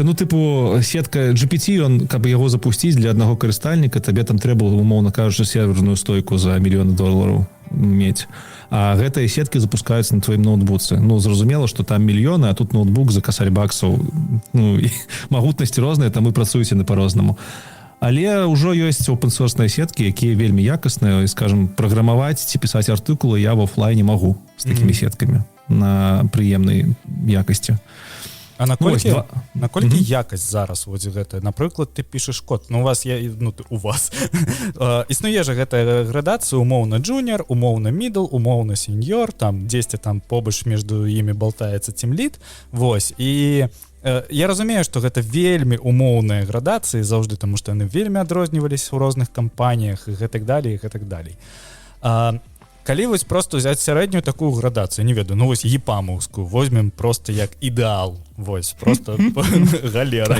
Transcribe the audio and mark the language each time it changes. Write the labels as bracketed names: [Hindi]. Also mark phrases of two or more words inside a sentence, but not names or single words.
[Belarusian] Ну, тыпу, сетка GPT, ён, каб яго запусціць для аднаго карыстальніка, табе там трэба, умоўна кажучы, серверную стойку за $1 000 000 мець. А гэтыя сеткі запускаюцца на твоім ноутбуцы. Ну, зразумела, што там мільёны, а тут ноутбук за касарь баксаў. Ну, і магутнасці розныя, там і працуеце на па-рознаму. Але ўжо ёсць [English] open-source [Belarusian] сеткі, якія вельмі якасныя, і, скажем, праграмаваць ці пісаць артыкулы я в офлайне магу з такімі сеткамі на прыемнай якасці. А наколькі якасць зараз вось гэта? Напрыклад, ты пішаш код. Ну, у вас існуе жа гэтая градацыя умоўна junior, умоўна middle, умоўна senior, там дзесьці там побач міжду імі болтаецца team-lead. Вось. І я разумею, што гэта вельмі умоўныя градацыі заўжды, таму што яны вельмі адрозніваліся ў розных кампаніях і гэтак далей, і гэтак далей. Калі вось просто взять сярэднюю такую градацыю, не ведаю, ну вось епамаўскую, возьмем просто як ідэал, вось, просто галера.